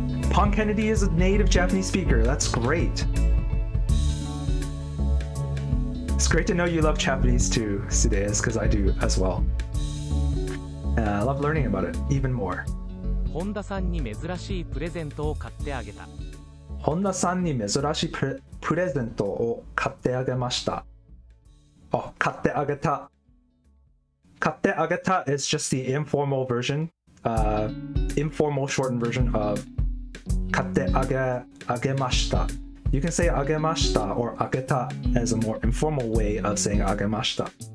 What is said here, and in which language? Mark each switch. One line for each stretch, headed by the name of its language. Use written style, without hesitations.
English: Pong Kennedy is a native Japanese speaker. That's great. It's great to know you love Japanese too, Sudeus, because I do as well. And I love learning about it even more.
Japanese: 本田さんに珍しいプレゼントを買ってあげた。本田さんに珍しいプレゼントを買ってあげました。 Oh, 買ってあげた。買ってあげた
English: is just the informal version, informal shortened version of
Japanese: 買ってあげました。
English: You can say あげました or あげた as a more informal way of saying あげました。